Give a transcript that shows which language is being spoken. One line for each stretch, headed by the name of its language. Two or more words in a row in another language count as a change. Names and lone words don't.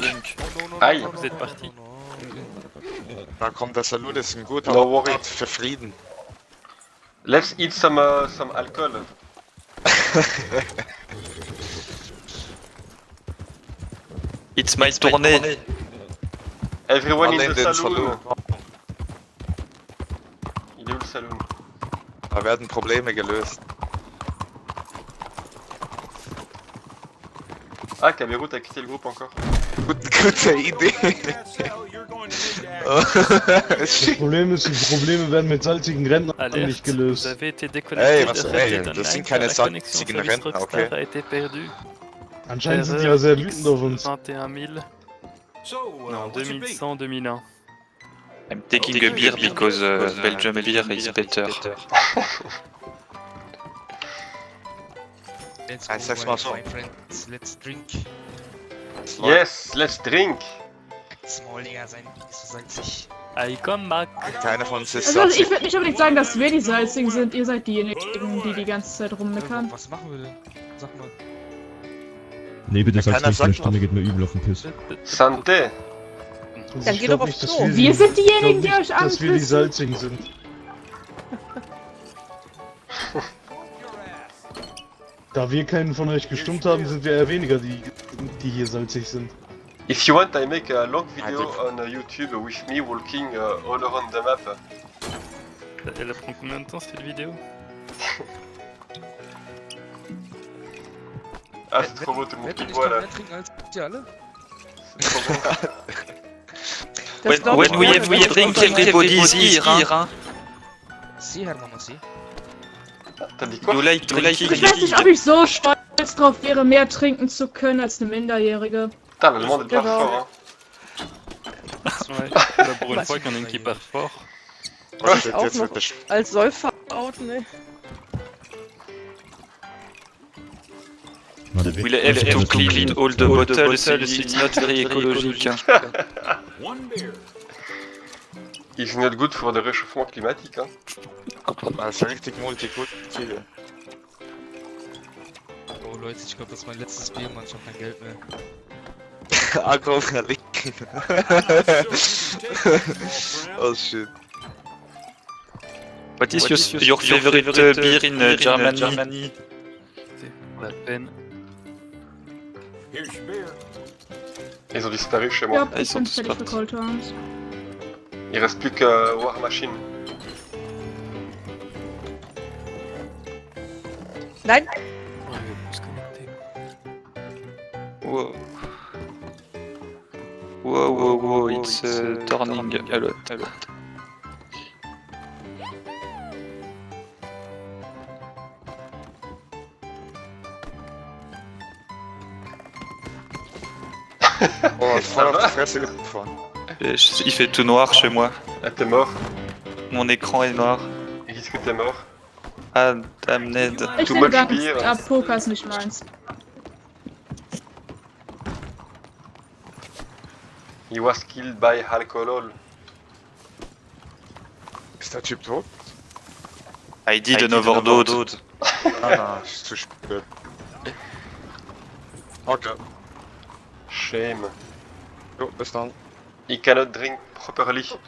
French: Aïe. Vous êtes parti.
German: Da kommt der Salut, ist ein guter
English: No worry.
German: Ort für Frieden.
English: Let's eat some alcohol. It's my tournée. Everyone in
German: Alle
English: the
German: den
English: saloon.
French: Il est où le saloon?
German: Da werden Probleme gelöst.
French: Ah, Cameroun, t'as quitté le groupe encore.
German: Gute Idee. Das Problem ist, die Probleme werden mit salzigen Rentnern
French: Alerte,
German: nicht
French: vous
German: gelöst.
French: avez été déconnecté de
German: ey,
French: Reddit
German: das sind
French: Online,
German: keine
French: la connexion
German: salzigen
French: service
German: Rentner,
French: Rockstar
German: okay?
French: a été perdue.
German: Anscheinend sind die ja sehr wütend auf uns.
French: 21 000. Non, 2100, 2001.
English: I'm taking a beer because Belgium beer is better. Let's
German: Ah, sag's mal so.
English: my friends. Let's drink. Yes, let's drink.
German: Smallinger sein, nicht so salzig.
English: I come back.
German: Keiner von uns ist Also salzig. ich würde nicht unbedingt sagen, dass wir die Salzigen sind. Ihr seid diejenigen, die die ganze Zeit rummeckern. Was machen wir denn? Sag mal. Nee, bitte sag's nicht, meine Stimme geht mir übel auf den Piss.
French: Santé.
German: Also Dann ich geh glaub doch nicht, aufs dass Klo. Wir sind diejenigen, ich die glaub euch nicht, dass wir die anpissen. salzigen sind. Da wir keinen von euch gestummt haben, sind wir eher weniger die hier salzig sind.
English: If you want, I make a long video on YouTube with me walking all around the map.
French: Elle prend combien de temps cette vidéo? Ah, c'est trop beau tout le monde qui boit là. C'est trop beau.
German: Das glaub ich
English: When we
German: gerne,
English: have
German: wenn
English: we
German: wir
English: drink,
German: drunter-
English: everybody's here.
Spanish: Si, Hermano, si.
French: T'as dit quoi?
English: You like
German: Ich weiß
English: drinking?
German: nicht, ob ich so stolz drauf wäre, mehr trinken zu können als eine Minderjährige.
French: Putain, l'allemand est pas
German: Genau.
French: fort, Ouais. Bah, pour une fois qu'il y en a une qui part fort.
German: Ich auch noch als Säufer outen, ne?
English: We'll have to clean all the bottles, it's not very ecologique. hein. It's not good for
French: le réchauffement climatique,
English: hein.
German: Das ist richtig multikulti. Oh Leute, ich glaube, das ist mein letztes Bier, Mann. Ich hab kein Geld mehr. Agro verlinken.
English: Oh shit. What is your favorite beer in Germany?
French: La peine. Ils ont disparu chez moi.
German: Ja,
French: ils
German: ich
French: sont
German: bin
French: tous
German: fertig für
French: partis.
English: Cold Times.
French: Il reste plus que War Machine.
German: Nein.
French: Oh, il va plus se connecter.
English: Wow. Wow, it's turning a lot.
German: Oh,
French: Ça
German: voll auf
French: va
German: die Fresse gefahren.
French: Il fait tout noir chez moi. Ah, t'es mort? Mon écran est noir. Et qu'est-ce que t'es mort?
English: Ah, damned.
German: Ich
English: Too
German: finde
English: much
German: ganz,
English: beer.
German: Poker ist nicht meins.
English: He was killed by alcohol.
German: Ist der Typ tot?
English: I did an overdose.
German: Ah, ist zu spät. Okay.
English: Shame.
German: Jo, bis dann.
English: He cannot drink properly.